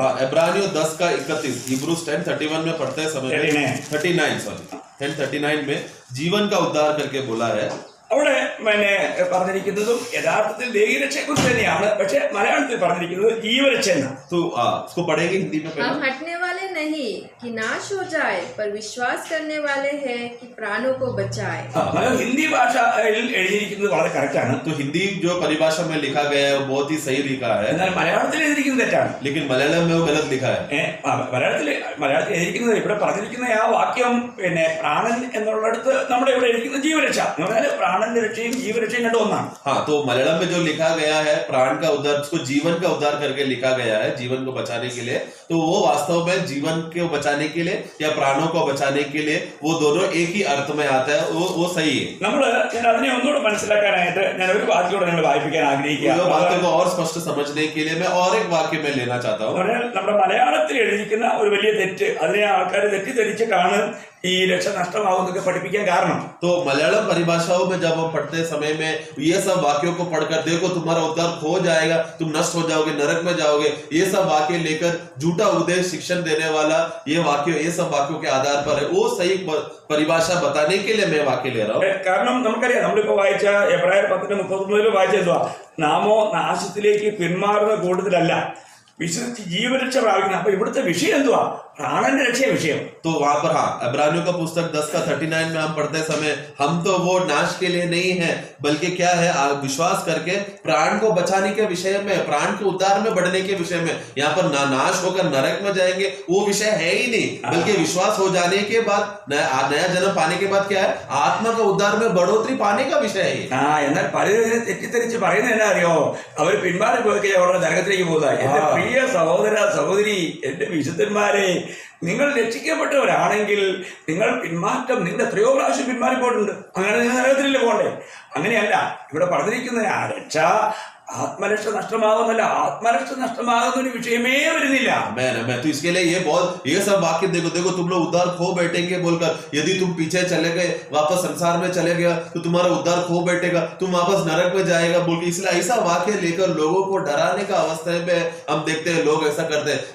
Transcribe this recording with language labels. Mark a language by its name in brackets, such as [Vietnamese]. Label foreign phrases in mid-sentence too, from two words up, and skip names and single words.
[Hindi] इब्रानियों 10:31 हिब्रूज 10:31 में पढ़ते समय 10:39 में जीवन का उद्धार करके बोला है। [Malayalam] അവിടെ പിന്നെ പറഞ്ഞിരിക്കുന്നതും യഥാർത്ഥത്തിൽ ദേഹരക്ഷയെക്കുറിച്ച് തന്നെയാണ്, പക്ഷെ മലയാളത്തിൽ പറഞ്ഞിരിക്കുന്നത് ജീവരക്ഷ എന്നാണ്. [Hindi] तो उसको पढ़ेंगे हिंदी में हम हटने वाले नहीं कि नाश हो जाए, पर विश्वास करने वाले हैं कि प्राणों को बचाए. [Malayalam] ഹിന്ദി ഭാഷയിൽ എഴുതിയിരിക്കുന്നത് വളരെ കറക്റ്റാണ്. [Hindi] तो हिंदी जो परिभाषा में लिखा गया है वो बहुत ही सही लिखा है, [Malayalam] എന്നാൽ മലയാളത്തിൽ എഴുതിയിരിക്കുന്നത് തെറ്റാണ്. [Hindi] लेकिन मलयालम में वो गलत लिखा है। [Malayalam] മലയാളത്തിൽ എഴുതിയിരിക്കുന്നത് ഇവിടെ പറഞ്ഞിരിക്കുന്ന ആ വാക്യം പിന്നെ പ്രാണൻ എന്നുള്ളിടത്ത് നമ്മുടെ ഇവിടെ എഴുതിയിരിക്കുന്ന ജീവരക്ഷ എന്ന് പറഞ്ഞാൽ പ്രാണന്റെ രക്ഷയും ജീവരക്ഷയും രണ്ടും ഒന്നാണ്. [Hindi] हाँ, तो मलयालम में जो लिखा गया है प्राण का उद्धार, उसको जीवन का उद्धार करके लिखा गया है, जीवन को बचाने के लिए। तो वो वास्तव में जीवन को बचाने के लिए या प्राणों को बचाने के लिए वो दोनों एक ही अर्थ में आता है, वो सही है। [Malayalam] ഞാൻ അതിനെ ഒന്നുകൂടെ മനസ്സിലാക്കാനായിട്ട് ഞാൻ ഒരു വാക്യോടെ നിങ്ങൾ വായിപ്പിക്കാൻ ആഗ്രഹിക്കുക. [Hindi] वाक्य को और स्पष्ट समझने के लिए मैं और एक वाक्य में लेना चाहता हूँ। [Malayalam] നമ്മുടെ മലയാളത്തിൽ എഴുതിയിരിക്കുന്ന ഒരു വലിയ തെറ്റ്, അതിനെ ആൾക്കാർ തെറ്റിദ്ധരിച്ചിട്ടാണ് ഈ രക്ഷ നഷ്ടമാവുന്നൊക്കെ പഠിപ്പിക്കാൻ കാരണം. [Hindi] तो मलयालम परिभाषाओं में जब हम पढ़ते समय में ये सब वाक्यों को पढ़कर देखो तुम्हारा उद्धार खो जाएगा, तुम नष्ट हो जाओगे, नरक में जाओगे, ये सब वाक्य लेकर झूठा उपदेश शिक्षण देने वाला ये सब वाक्यों के आधार पर है, वो सही परिभाषा बताने के लिए मैं वाक्य ले रहा हूँ। [Malayalam] കാരണം നമുക്കറിയാം, നമ്മളിപ്പോ വായിച്ച എബ്രായർ 10:39 വായിച്ചെന്തുവാ, നാമോ നാശത്തിലേക്ക് പിന്മാറുന്ന കൂട്ടത്തിലല്ല വിശ്വസിച്ച് ജീവരക്ഷ പ്രാപിക്കുന്നത്. അപ്പൊ ഇവിടുത്തെ വിഷയം എന്തുവാ, [Hindi] प्राणन रक्षे विषय। तो वहां पर हाँ, इब्रानियों का पुस्तक 10:39 में हम पढ़ते समय हम तो वो नाश के लिए नहीं है, बल्कि क्या है विश्वास करके प्राण को बचाने के विषय में, प्राण के उद्धार में बढ़ने के विषय में। यहाँ पर नाश होकर नरक में जाएंगे वो विषय है ही नहीं, बल्कि विश्वास हो जाने के बाद नया जन्म पाने के बाद क्या है, आत्मा का उद्धार में बढ़ोतरी पाने का विषय है। [Malayalam] എന്നാൽ പലരും തെറ്റിദ്ധരിച്ച് പറയുന്നത് എന്നാ അറിയോ, അവർ പിന്മാറി പോയി അവരുടെ നരകത്തിലേക്ക് പോകുക. എന്റെ പ്രിയ സഹോദര സഹോദരി, എന്റെ വിശുദ്ധന്മാരെ, നിങ്ങൾ രക്ഷിക്കപ്പെട്ടവരാണെങ്കിൽ നിങ്ങൾ പിന്മാറ്റം, നിങ്ങൾ എത്രയോ പ്രാവശ്യം പിന്മാറിപ്പോയിട്ടുണ്ട്, അങ്ങനെ നിങ്ങൾ നരകത്തിലല്ലേ പോകണ്ടേ? അങ്ങനെയല്ല ഇവിടെ പറഞ്ഞിരിക്കുന്ന ആ രക്ഷ ആത്മരക്ഷ നഷ്ടമാകുന്നല്ല, ആത്മരക്ഷ നഷ്ടമാകുന്ന ഒരു വിഷയമേ വരുന്നില്ല. [Hindi] तो इसके लिए ये सब वाक्य देखो तुम लोग उद्धार खो बैठेंगे बोलकर, यदि तुम पीछे चले गए, वापस संसार में चले गए तो तुम्हारा उद्धार खो बैठेगा, तुम वापस नरक में जाएगा बोल के, इसलिए ऐसा वाक्य लेकर लोगों को डराने का अवस्था में हम देखते हैं, लोग ऐसा करते हैं।